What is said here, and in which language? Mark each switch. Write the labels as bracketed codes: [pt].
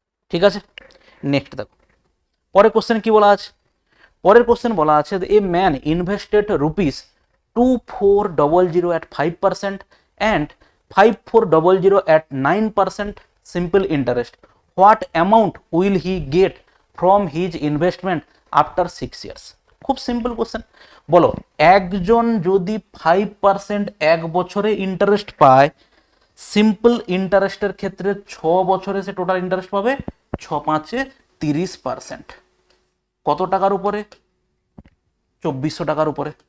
[bn] ঠিক আছে, নেক্সট দেখো পরের কোশ্চেন কি বলা আছে, পরের কোশ্চেন বলা আছে a man invested ₹2400 [en] at 5% and 5400 at 9% simple interest. What amount will he get from his investment after 6 years? [bn] খুব সিম্পল কোশ্চেন, বলো একজন যদি 5% এক বছরে ইন্টারেস্ট পায়, সিম্পল ইন্টারেস্টের ক্ষেত্রে 6 বছরে সে টোটাল ইন্টারেস্ট পাবে 6 5-এ 30%, কত টাকার উপরে 2400 টাকার উপরে।